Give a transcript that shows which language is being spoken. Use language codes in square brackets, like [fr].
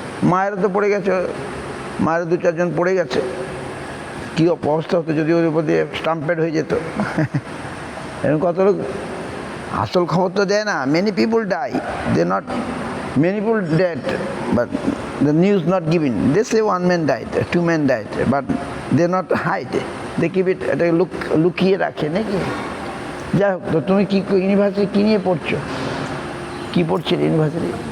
[bn] মায়েরা তো পড়ে গেছে, মায়েরা 2-4 জন পড়ে গেছে, কী অবস্থা হতো যদি ওর উপর দিয়ে স্টাম্পেড হয়ে যেত। এরকম কত লোক, আসল খবর তো দেয় না। [en] Many people die, they not, many people dead, but the news not given. They say 1 man died, 2 men died, but they not hide. They keep it, [bn] এটা লুকিয়ে রাখে নাকি। যাই হোক, তো তুমি কি ইউনিভার্সিটি কী নিয়ে পড়ছো, কী পড়ছিলে ইউনিভার্সিটি?